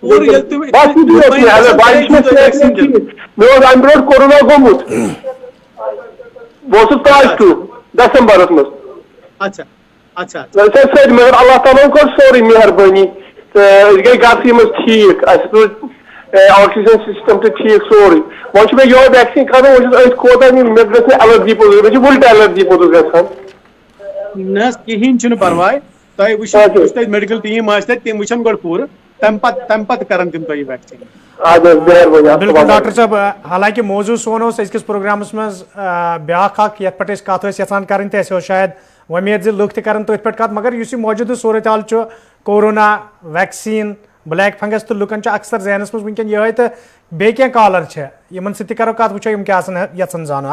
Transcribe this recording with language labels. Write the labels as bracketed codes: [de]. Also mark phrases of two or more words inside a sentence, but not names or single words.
[ks] مےٚ اوس امہِ برونٛٹھ کورونا گوٚمُت بہٕ اوسُس پازٹِو ڈسمبرس منٛز سٲری مگر اللہ تعالیٰ ہن کوٚر سورُے مہربٲنی تہٕ أسۍ گٔے گرسٕے منٛز ٹھیٖک اَسہِ روٗد [en] oxygen system [ks] تہِ ٹھیٖک سورُے وۄنۍ چھُ مےٚ یِہوے ویکسیٖن کرُن وۄنۍ چھُس أتھۍ کھوژان مےٚ گژھِ نہٕ ایلرجی پوٚتُس مےٚ چھِ وُلٹہٕ ایلرجی پوٚتُس گژھان. نہ حظ کِہینۍ چھُنہٕ پرواے تۄہہِ وٕچھو یُس تتہِ [en] medical team [ks] آسہِ تتہِ تِم وٕچھن گۄڈٕ پوٗرٕ تم پت کرن تم تہ ویکسین. بالکل ڈاکٹر صاحب حالانکہ موضوع سون أزکِس پروگرامس مز بیاکھ اکھ یتھ پٮ۪ٹھ أسۍ کتھ ٲسۍ یژھان کرٕنۍ تہٕ اَسہِ اوس شاید وۄمید زِ لُکھ تہِ کرن تٔتھۍ پٮ۪ٹھ کتھ مگر یُس یہِ موجوٗدٕ صوٗرت حال چھُ [en] corona vaccine black fungus [ks] تہٕ لُکن چھُ اکثر ذہنس منٛز وٕنکیٚن یِہوے تہٕ بیٚیہِ کینٛہہ کالر چھِ یِمن سۭتۍ تہِ کرو کتھ وٕچھو یِم کیٛاہ آسن یژھان زانُن.